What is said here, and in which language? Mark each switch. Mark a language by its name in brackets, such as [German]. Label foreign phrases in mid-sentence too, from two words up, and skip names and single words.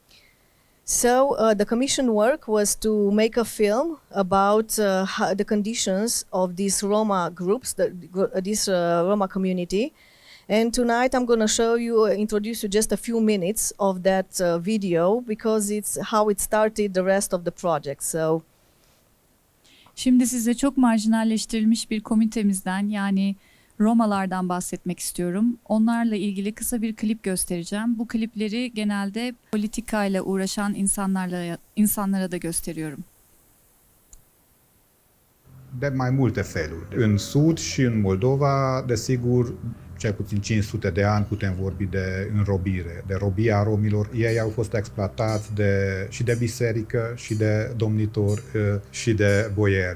[English] So the commission work was to make a film about the conditions of these Roma groups, this Roma community. And tonight I'm going to introduce you just a few minutes of that video, because it's how it started the rest of the project. So. [Turkish] Şimdi size çok marjinalleştirilmiş bir komitemizden, yani Romalardan bahsetmek istiyorum. Onlarla ilgili kısa bir klip göstereceğim. Bu klipleri genelde politikayla uğraşan insanlara da gösteriyorum. [Romanian] De mai multe feluri. În Sud și în Moldova, desigur, cel puțin 500 de ani putem vorbi de înrobire, de robia romilor. Ei au fost exploatați și de biserică, și de domnitori, și de boieri.